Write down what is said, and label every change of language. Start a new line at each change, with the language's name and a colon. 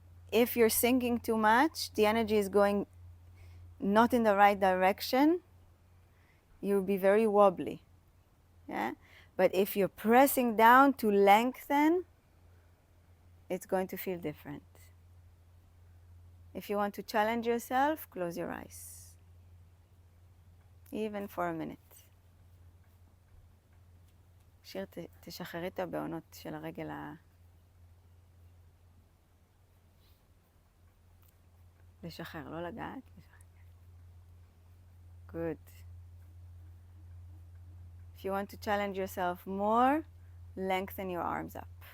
English: If you're sinking too much, the energy is going not in the right direction, you'll be very wobbly. Yeah? But if you're pressing down to lengthen, it's going to feel different. If you want to challenge yourself, close your eyes. Even for a minute.
Hebrew: שיר, תשחררי את הבעונות של הרגל לשחרר, לא לגעת.
English: Good. If you want to challenge yourself more, lengthen your arms up.